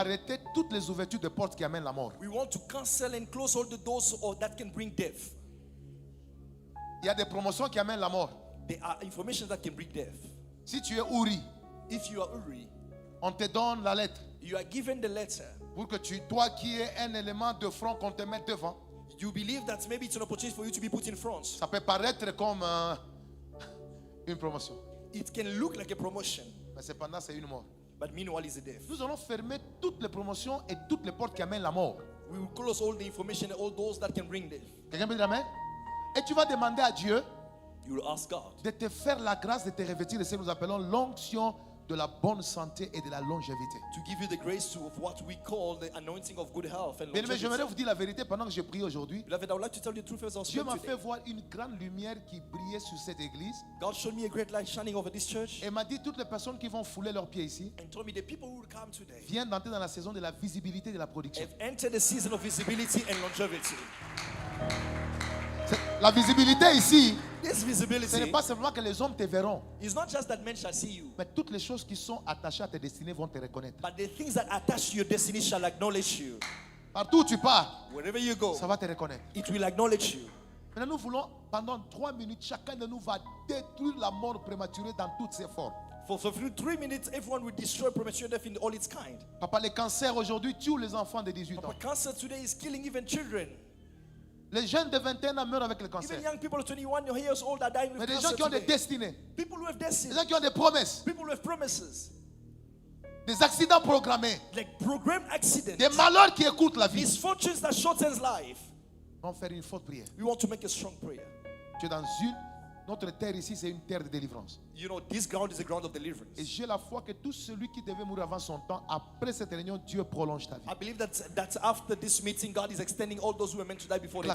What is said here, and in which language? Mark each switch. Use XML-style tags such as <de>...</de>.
<fr>arrêter toutes les ouvertures de portes qui amènent la mort.</fr> <en>we want to cancel and close all the doors that can bring death.</en> <fr>Il y a des promotions qui amènent la mort.</fr> <en>There are information that can bring death.</en> <fr>Si tu es Uri,</fr> <en>If you are Uri,</en> <fr>on te donne la lettre</fr> <en>you are given the letter.</en> <fr>pour que toi qui es un élément de front qu'on te mette devant.</fr> <en>You believe that maybe it's an opportunity for you to be put in front.</en> <fr>Ça peut paraître comme une promotion,</fr> <en>It can look like a promotion,</en> <fr>mais cependant c'est une mort.</fr> <en>but meanwhile it's a death.</en> <fr>Nous allons fermer toutes les promotions et toutes les portes qui amènent la mort.</fr> <en>We will close all the information and all doors that can bring death.</en> <fr>Quelqu'un peut dire amen? Et tu vas demander à Dieu</fr> <en>You will ask God</en> <fr>de te faire la grâce de te revêtir de ce que nous appelons l'onction de la bonne santé et de la longévité.</fr> <en>to give you the grace of what we call the anointing of good health and</en> <fr>Bien aimé, j'aimerais</fr> <en>longevity.</en> <fr>vous dire la vérité pendant que je prie aujourd'hui.</fr> <en>Beloved, I would like to tell you the truth as I was</en> <fr>Dieu m'a</fr> <en>today.</en> <fr>fait voir une grande lumière qui brillait sur cette église</fr> <en>God showed me a great light shining over this church</en> <fr>et m'a dit toutes les personnes qui vont fouler leurs pieds ici</fr> <en>and told me the people who will come today</en> <fr>viennent d'entrer dans la saison de la visibilité de la production.</fr> <en>have entered the season of visibility and longevity.</en> <fr>La visibilité ici,</fr> <en>This</en> <fr>ce n'est</fr> <en>visibility</en> <fr>pas simplement que les hommes te verront,</fr> <en>is not just that men shall see you,</en> <fr>mais toutes les choses qui sont attachées à tes destinées vont te reconnaître.</fr> <en>but the things that attach to your destiny shall acknowledge you.</en> <fr>Partout où tu pars,</fr> <en>Wherever you go,</en> <fr>ça va te reconnaître.</fr> <en>it will acknowledge you.</en> <fr>Maintenant, nous voulons, pendant 3 minutes, chacun de nous va détruire la mort prématurée dans toutes ses formes.</fr> <en>For 3 minutes, everyone will destroy premature death in all its kind.</en> <fr>Papa, le cancer aujourd'hui tue les enfants de 18 ans.</fr> <en>But cancer today is killing even children.</en> <fr>Les jeunes de 21 ans meurent avec le</fr> <en>Even</en> <fr>cancer.</fr> <en>young people of 21 years old are dying</en> <fr>Mais</fr> <en>with</en> <fr>des gens</fr> <en>cancer</en> <fr>qui ont des</fr> <en>today.</en> <fr>destinées,</fr> <en>People who have destiny,</en> <fr>des gens qui ont des promesses,</fr> <en>people who have promises,</en> <fr>des accidents programmés,</fr> <en>like program accidents,</en> <fr>des malheurs qui écoutent la vie,</fr> <en>misfortunes that shortens life.</en> <fr>vont faire une forte prière.</fr> <en>We want to make a strong prayer.</en> <fr>Tu es dans notre terre ici, c'est une terre de délivrance.</fr> <en>You know, this ground is a ground of</en> <fr>Et</fr> <en>deliverance.</en> <fr>j'ai la foi que tout celui qui devait mourir avant son temps, après cette réunion, Dieu prolonge ta vie.</fr> <en>I believe that after this meeting, God is extending all those who were meant to die before their</en>